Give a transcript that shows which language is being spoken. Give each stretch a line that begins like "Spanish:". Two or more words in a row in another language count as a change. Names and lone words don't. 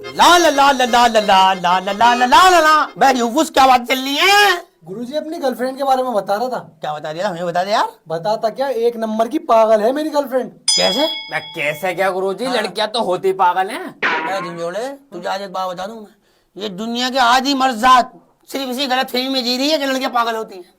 Hindi: ला ला ला ला ला ला ला ला ला ला ला ला ला। भाई यूफुस क्या बात चल रही है? गुरुजी अपनी गर्लफ्रेंड के बारे में बता रहा था। क्या बता दिया? हमें बता दे यार। बताता क्या, एक नंबर की पागल है मेरी गर्लफ्रेंड। कैसे? मैं कैसे क्या गुरुजी, लड़कियां तो होती पागल हैं। मैं झंझोड़े तुझे आज एक बात बता दूं मैं, ये दुनिया के आधी मर्दात सिर्फ इसी गलत फहमी में जी रही है कि लड़कियां पागल होती हैं।